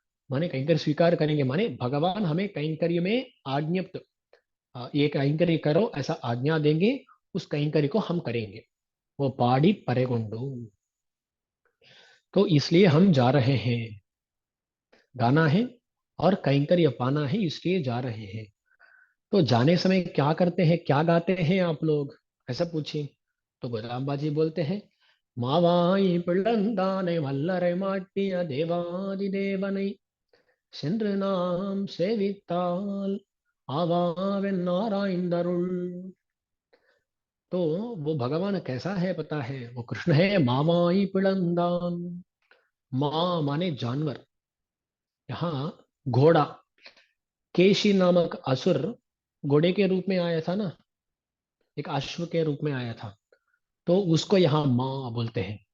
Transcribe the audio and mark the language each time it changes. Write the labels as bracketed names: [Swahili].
[Hindi] माने कैंकर्य स्वीकार करेंगे माने भगवान हमें कैंकर्य में आज्ञप्त, ये कैंकर्य करो ऐसा आज्ञा देंगे, उस कैंकर्य को हम करेंगे, वो पाड़ी परेगुंडू। तो इसलिए हम जा रहे हैं, गाना है और कैंकर्य पाना है, इसलिए जा रहे हैं। तो जाने समय क्या करते हैं, क्या गाते हैं आप लोग, ऐसा पूछे। तो गोदाम बाजी बोलते हैं, [Tamil] மாவாய் பிளந்தானை வல்லரை மாட்டிய தேவாதிதேவனை சென்று நாம் சேவித்தால் ஆவாவென் ஆராய்ந்தருள்। [Hindi] तो वो भगवान कैसा है पता है, वो कृष्ण है, मामाई पिड़ंदान, माँ माने जानवर, यहाँ घोड़ा, केशी नामक असुर घोड़े के रूप में आया था ना, एक अश्व के रूप में आया था। तो उसको यहाँ माँ बोलते हैं।